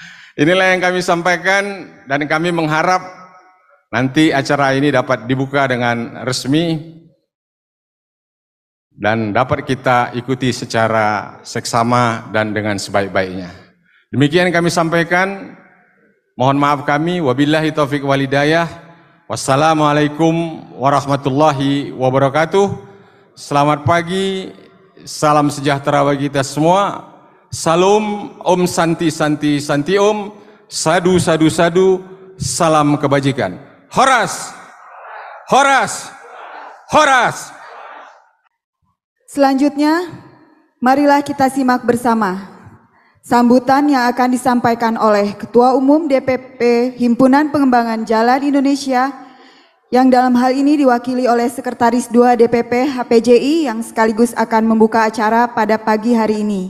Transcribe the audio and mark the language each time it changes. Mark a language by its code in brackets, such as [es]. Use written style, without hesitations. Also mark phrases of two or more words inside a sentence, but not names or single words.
[id] Inilah yang kami sampaikan dan kami mengharap nanti acara ini dapat dibuka dengan resmi dan dapat kita ikuti secara seksama dan dengan sebaik-baiknya. Demikian kami sampaikan. Mohon maaf kami. [ar] وبالله التوفيق والهداية. والسلام عليكم ورحمة الله وبركاته. [id] Selamat pagi. Salam sejahtera bagi kita semua. [sa] Salam, ॐ शान्ति शान्ति शान्ति ॐ. [pi] Sadu Sadu Sadu. [id] Salam kebajikan. Horas, Horas, Horas. Selanjutnya, marilah kita simak bersama sambutan yang akan disampaikan oleh Ketua Umum DPP Himpunan Pengembangan Jalan Indonesia yang dalam hal ini diwakili oleh Sekretaris 2 DPP HPJI yang sekaligus akan membuka acara pada pagi hari ini.